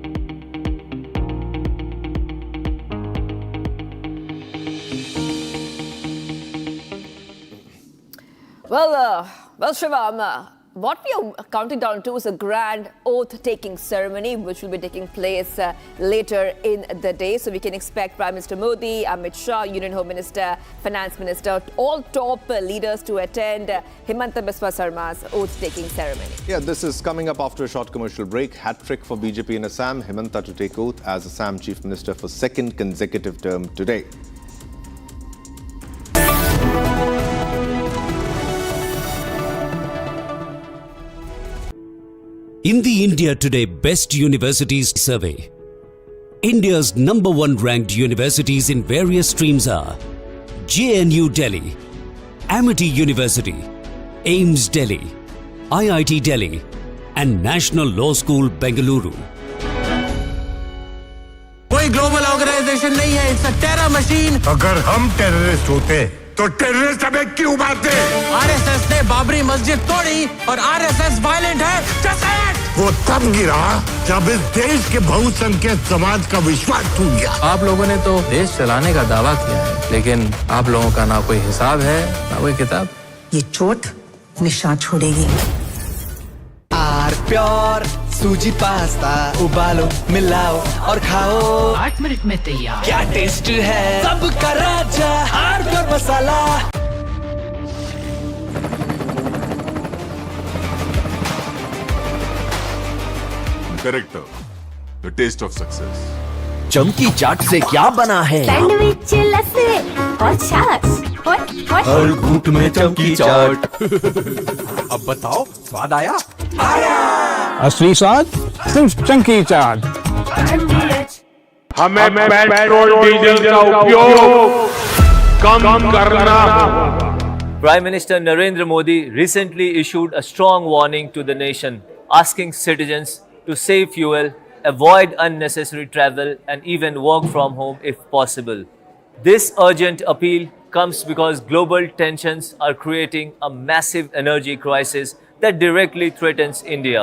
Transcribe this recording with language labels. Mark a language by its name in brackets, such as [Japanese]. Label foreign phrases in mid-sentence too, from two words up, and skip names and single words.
[English] Well, Shivam, what we are counting down to is a grand oath-taking ceremony which will be taking place later in the day. So we can expect Prime Minister Modi, Amit Shah, Union Home Minister, Finance Minister, all top leaders to attend Himanta Biswa Sarma's oath-taking ceremony. Yeah, this is coming up after a short commercial break. Hat-trick for BJP in Assam. Himanta to take oath as Assam Chief Minister for second consecutive term today. In the India Today Best Universities Survey, India's #1 ranked universities in various streams are JNU Delhi, Amity University, AIIMS Delhi, IIT Delhi, and National Law School Bengaluru. [Hindi] कोई [English] global organisation [Hindi] नहीं है, [English] it's a terror machine. [Hindi] अगर हम टेररिस्ट होते तो टेररिस्ट हमें क्यों मारते? आरएसएस ने बाबरी मस्जिद तोड़ी और आरएसएस वायलेंट है। वो तब गिरा जब इस देश के बहुसंख्यक समाज का विश्वास टूट गया। आप लोगों ने तो देश चलाने का दावा किया है, लेकिन आप लोगों का ना कोई हिसाब है, ना कोई किताब। ये चोट निशान छोड़ेगी। [English] Our pure [Hindi] सूजी पास्ता उबालो मिलाओ और खाओ 8 मिनट में तैयार। क्या टेस्ट है सबका राजा हार्डवेयर मसाला। [English] Character, the taste of success. [Hindi] चमकी चाट से क्या बना है? सैंडविच लस्सी और छाछ हर घूंट में चमकी चाट। अब बताओ स्वाद आया? असली स्वाद सिर्फ चमकी चाट। हमें [English] petrol diesel [Hindi] का उपयोग कम करना होगा। [English] Prime Minister Narendra Modi recently issued a strong warning to the nation, asking citizens to save fuel, avoid unnecessary travel, and even work from home if possible. This urgent appeal comes because global tensions are creating a massive energy crisis that directly threatens India.